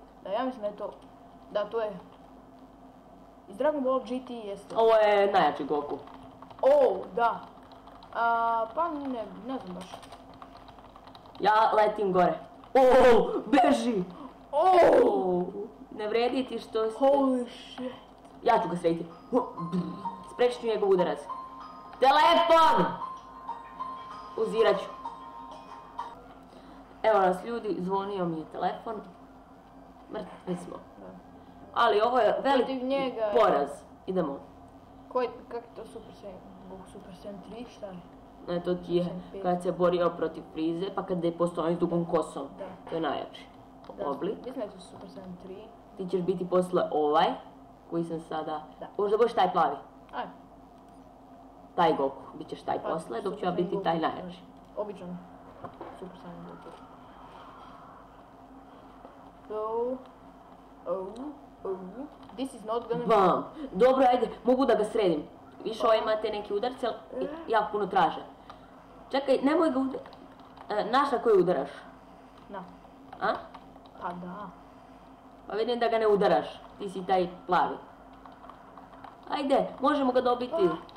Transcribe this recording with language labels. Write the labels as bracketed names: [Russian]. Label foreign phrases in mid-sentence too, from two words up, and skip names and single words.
[Serbian] Da, ja mislim da je to. Da, to je. Iz Dragon Ball GT jeste. Ovo je najjači Goku. Da. Pa ne znam baš. Ja letim gore. Beži! Ne vredi ti što ste... [English] Holy shit. [Serbian] Ja ću ga srediti. Sprečit ću njegov udarac. Telefon! Uzirat ću. Evo nas ljudi, zvonio mi je telefon. Mrtvi smo. Ali ovo je veliki poraz. Idemo. Kak je to Super Saiyan 3, šta je? Ne, to ti je kad se borio protiv Frize, pa kada je postao s dugom kosom. To je najjači oblik. Mislim da je to Super Saiyan 3. Ti ćeš biti posle ovaj, koji sam sada... Možda budeš taj plavi. Ajde. Taj Goku, bit ćeš taj posle, dok ću ja biti taj najjači. Običan Super Saiyan Goku. [English] This is not gonna... Bam! [Serbian] Dobro, ajde, mogu da ga sredim. Više ovaj imate neki udarci, ali jako puno traže. Čekaj, nemoj ga udarati. Znaš na koji udaraš? Na. A? Pa da. Pa vidim da ga ne udaraš, ti si taj plavi. Ajde, možemo ga dobiti.